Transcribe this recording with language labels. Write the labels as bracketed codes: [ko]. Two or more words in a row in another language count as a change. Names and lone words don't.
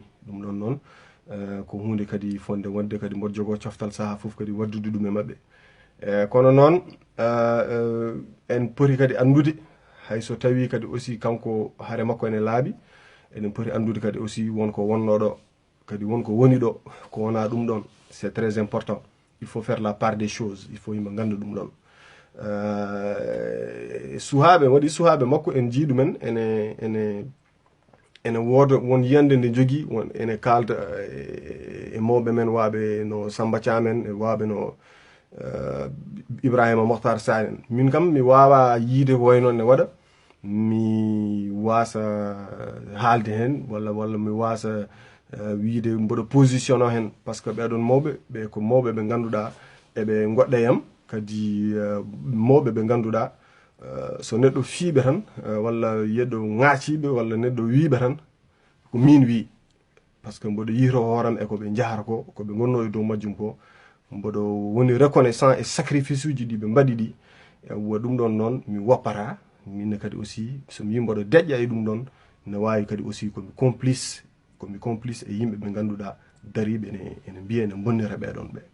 [ff] ɗum ɗon noon ko hunde kadi fonde wonde, kadi mboɗo jogo coftal saha foof kadi waddude ɗum e mabɓe. Kono noon en poti kadi andude hayso tawi kadi aussi kanko haare makko ene laaɓi, eɗen poti andude kadi aussi wonko wonnoɗo, kadi wonko woni ɗo ko wona ɗum ɗon. [fr] C'est très important. Il faut faire la part des choses, il faut [ff] yimɓe ganda ɗum ɗon. Suhaɓe waɗi suhaɓe makko en jii ɗumen ene wooda won yiyande nde jogui, ene kalda e mawɓe men waɓe no Samba Thiam en, waɓe no Ibrahima Mokhtar Sane en. Min kam mi wawa yiide ko way noon ne waɗa, mi wasa haalde hen, walla mi wasa wiide mboɗo position o hen, [fr] par ce que [ff] ɓeɗon mawɓe ɓe ko mawɓe ɓe ganduɗa eɓe goɗɗe yam, kadi mawɓe ɓe ganduɗa so neɗɗo fiiɓe tan, walla yeɗɗo ŋaaciɓe, walla neɗɗo wiiɓe tan ko min wi, [fr] par ce que [ff] mboɗo yihto hooram e koɓe jahata ko, koɓe gonno e dow majjum ko. Mboɗo woni reconnaissant e sacrifice uji ɗi ɓe mbaɗi ɗi. Wa ɗum ɗon noon mi woppata minne kadi aussi somi yi mboɗo deƴƴa e ɗum ɗon, ne wawi kadi aussi komi complice e yimɓe ɓe ganduɗa dariɓe ene mbiya ene bonnira ɓeɗon ɓe.